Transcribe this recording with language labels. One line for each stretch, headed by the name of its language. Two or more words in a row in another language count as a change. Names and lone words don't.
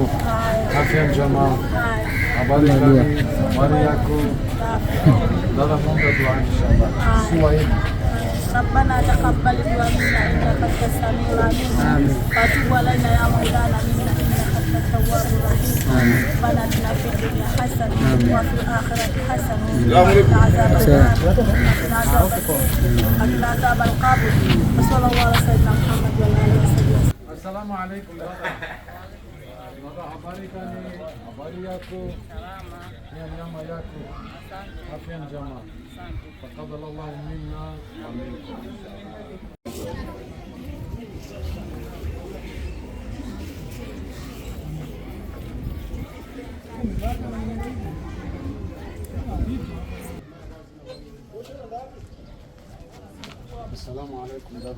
Swahili: Afya njema. Habari gani? Habari yako? Dada, muombe dua inshallah. Swahili.
Arabic: ربنا تقبل دعاء منا انك انت السميع العليم وتب علينا يا مولانا منا انك انت التواب الرحيم ربنا اتنا في الدنيا حسنه وفي الاخره حسنه وقنا عذاب النار وقنا عذاب القبر وصلى الله على سيدنا محمد وعلى اله وصحبه. السلام عليكم
Swahili: dada. Dada, habari gani? Habari yako? Salama. Hii ni nyama yako. Afya njema.
Arabic: تقبل الله منا ومنكم. السلام عليكم دادا.